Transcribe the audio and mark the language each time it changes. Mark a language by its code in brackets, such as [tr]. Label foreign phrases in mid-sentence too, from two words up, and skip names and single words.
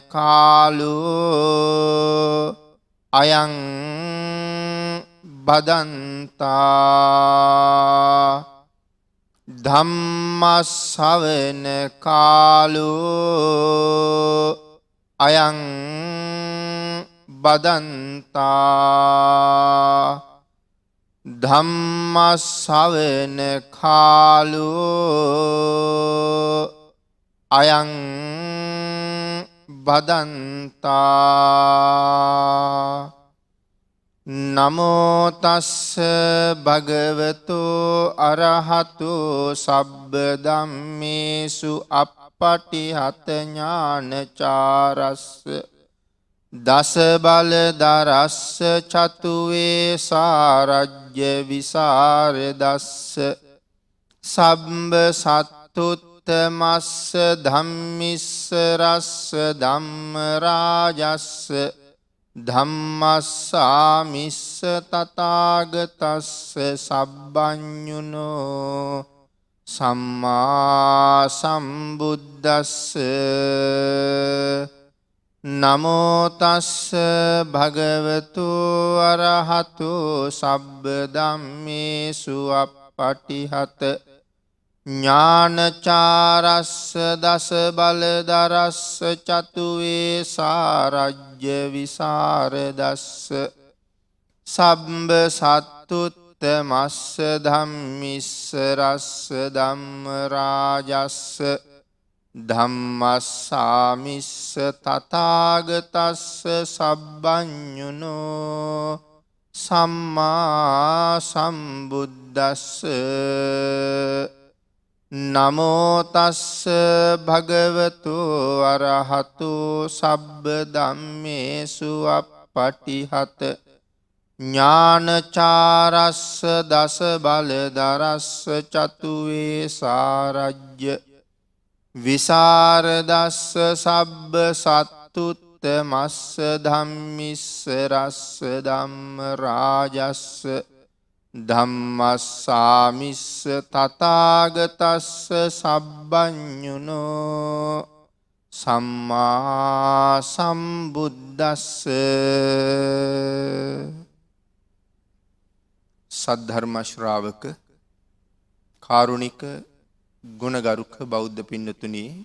[pi] කාලෝ අයං බදන්තා ධම්ම ශ්‍රවණ කාලෝ අයං බදන්තා ධම්ම ශ්‍රවණ කාලෝ අයං බදන්තා නමෝ තස්ස භගවතු අරහතු සබ්බ ධම්මේසු අප්පටිහත ඥානචාරස්ස දස බල දරස්ස චතුවේ සාරජ්‍ය විසරදස්ස සම්බ සත්තුත්තමස්ස ධම්මිස්ස රස්ස ධම්ම රාජස්ස ධම්මස්සාමිස්ස තථාගතස්ස සබ්බඤුනෝ සම්මා සම්බුද්දස්ස නමෝ තස්ස භගවතු අරහතු සබ්බ ධම්මේසු අප්පටිහත ඥානචාරස්ස දස බල දරස්ස චතුවේ සාරජ්‍ය විසරදස්ස සම්බ සත්තුත්තමස්ස ධම්මිස්ස රස්ස ධම්ම රාජස්ස ධම්මස්සාමිස්ස තථාගතස්ස සබ්බඤුනෝ සම්මා සම්බුද්දස්ස නමෝ තස්ස භගවතු අරහතු සබ්බ ධම්මේසු අප්පටිහත ඥානචාරස්ස දස බල දරස්ස චතුවේ සාරජ්‍ය විසරදස්ස සබ්බ සත්තුත්තමස්ස ධම්මිස්ස රස්ස ධම්ම රාජස්ස ධම්මස්සාමිස්ස තථාගතස්ස සබ්බඤුනෝ සම්මා සම්බුද්දස්ස [si] සද්ධර්ම ශ්‍රාවක කාරුණික ගුණගරුක බෞද්ධ පින්නතුනි